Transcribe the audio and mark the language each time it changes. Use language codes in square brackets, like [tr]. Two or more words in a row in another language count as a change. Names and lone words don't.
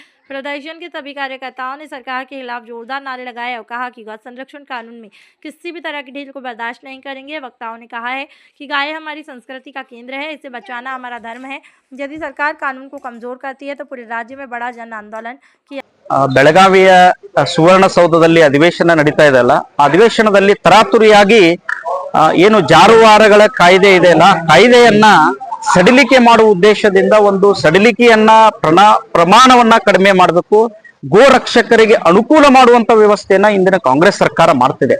[hi] प्रदर्शन के सभी कार्यकर्ताओं ने सरकार के खिलाफ जोरदार नारे लगाए और कहा कि गौ संरक्षण कानून में किसी भी तरह की ढील को बर्दाश्त नहीं करेंगे। वक्ताओं ने कहा है कि गाय हमारी संस्कृति का केंद्र है, इसे बचाना हमारा धर्म है। यदि सरकार कानून को कमजोर करती है तो पूरे राज्य में बड़ा जन आंदोलन किया। [kn] ಬೆಳಗಾವಿಯ ಸುವರ್ಣಸೌಧದಲ್ಲಿ ಅಧಿವೇಶನ ನಡೀತಾ ಇದೆಯಲ್ಲ, ಅಧಿವೇಶನದಲ್ಲಿ ತರಾತುರಿಯಾಗಿ ಏನು ಜಾನುವಾರುಗಳ ಕಾಯ್ದೆ ಇದೆಯಲ್ಲ, ಕಾಯ್ದೆಯನ್ನ ಸಡಿಲಿಕೆ ಮಾಡುವ ಉದ್ದೇಶದಿಂದ ಒಂದು ಸಡಿಲಿಕೆಯನ್ನ ಪ್ರಮಾಣವನ್ನ ಕಡಿಮೆ ಮಾಡಬೇಕು, ಗೋ ರಕ್ಷಕರಿಗೆ ಅನುಕೂಲ ಮಾಡುವಂತ ವ್ಯವಸ್ಥೆಯನ್ನ ಇಂದಿನ ಕಾಂಗ್ರೆಸ್ ಸರ್ಕಾರ ಮಾಡ್ತಿದೆ.